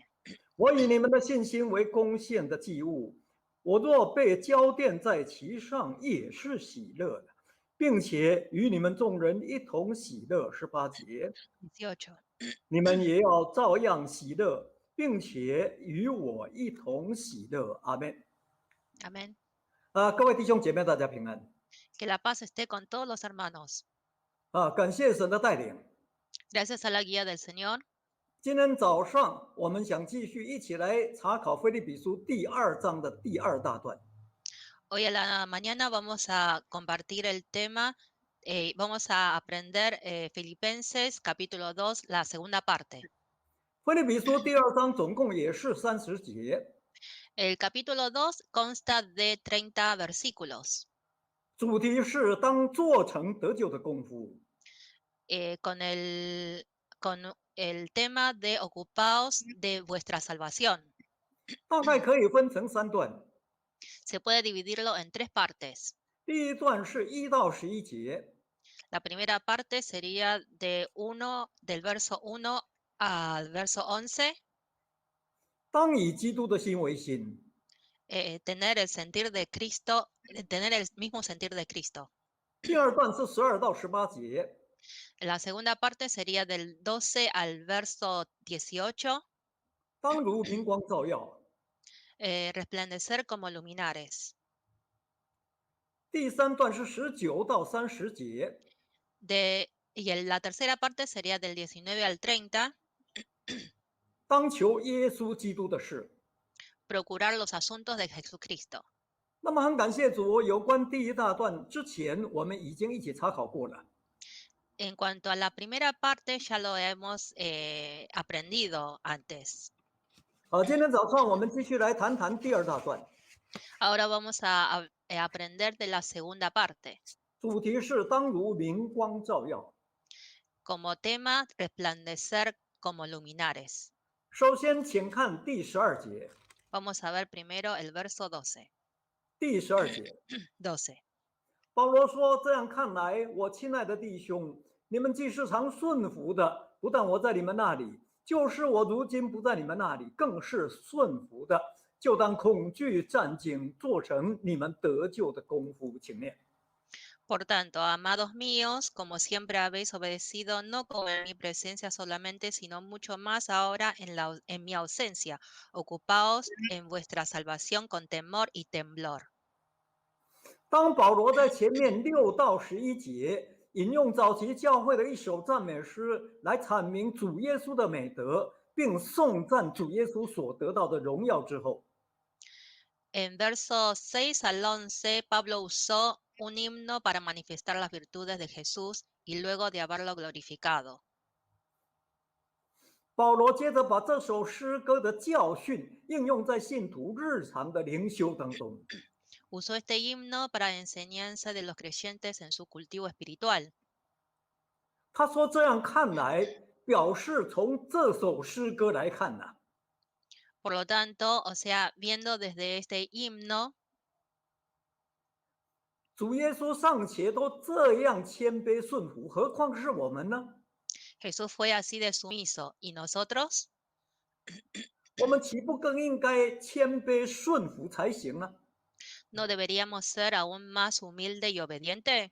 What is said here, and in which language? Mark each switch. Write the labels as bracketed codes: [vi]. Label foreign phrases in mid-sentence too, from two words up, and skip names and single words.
[zh] 我以你们的信心为贡献的祭物，我若被交奠在其上，也是喜乐的，并且与你们众人一同喜乐。18节。 18. 你们也要照样喜乐，并且与我一同喜乐。阿们。 [es] Amén. [zh] 各位弟兄姐妹，大家平安。 [es] Que la paz esté con todos los hermanos. [zh] 感谢神的带领。 [es] Gracias a la guía del Señor. [zh] 今天早上我们想继续一起来查考腓立比书第2章的第2大段。 [es] Hoy a la mañana vamos a compartir el tema, vamos a aprender Filipenses capítulo 2, la segunda parte. [zh] 腓立比书第2章总共也是30节。 [es] El capítulo 2 consta de 30 versículos. [zh] 主题是当做成得救的功夫。 [es] Con el tema de ocupaos de vuestra salvación. [zh] 大概可以分成3段。 [es] Se puede dividirlo en 3 partes. [zh] 第一段是1到11节。 [es] La primera parte sería del verso 1 al verso 11. [zh] 当以基督的心为心。 [es] Tener el sentir de Cristo, tener el mismo sentir de Cristo. [zh] 第二段是12到18节。 [es] La segunda parte sería del 12 al verso 18. [zh] 当如明光照耀。 [es] Resplandecer como luminares. [zh] 第3段是19到30节。 [es] La tercera parte sería del 19 al 30. [zh] 当求耶稣基督的事。 [es] Procurar los asuntos de Jesucristo. [zh] 那么很感谢主，有关第1大段之前我们已经一起查考过了。 [es] En cuanto a la primera parte, ya lo hemos aprendido antes. [zh] 今天早上我们继续来谈谈第2大段。 [es] Ahora vamos a aprender de la segunda parte. [zh] 主题是当如明光照耀。 [es] Como tema, resplandecer como luminares. [zh] 首先请看第12节。 [es] Vamos a ver primero el verso 12. [zh] 第12节。 12. 保罗说：“这样看来，我亲爱的弟兄，你们既是常顺服的，不但我在你们那里，就是我如今不在你们那里，更是顺服的，就当恐惧战惊，做成你们得救的功夫。” 请念。 [es] Por tanto, amados míos, como siempre habéis obedecido, no como en mi presencia solamente, sino mucho más ahora en mi ausencia, ocupaos en vuestra salvación con temor y temblor. [zh] 当保罗在前面6到11节引用早期教会的一首赞美诗来阐明主耶稣的美德，并颂赞主耶稣所得到的荣耀之后， [es] En verso 6 al 11, Pablo usó un himno para manifestar las virtudes de Jesús y luego de haberlo glorificado. [zh] 保罗接着把这首诗歌的教训应用在信徒日常的灵修当中。 [es] Usó este himno para enseñanza de los creyentes en su cultivo espiritual. [zh] 他说：“这样看来，表示从这首诗歌来看呢， [es] Por lo tanto, o sea, viendo desde este himno, [zh] 主耶稣尚且都这样谦卑顺服，何况是我们呢？” [es] Jesús fue así de sumiso. ¿Y nosotros? [zh] 我们岂不更应该谦卑顺服才行呢？ [es] ¿No deberíamos ser aún más humilde y obediente?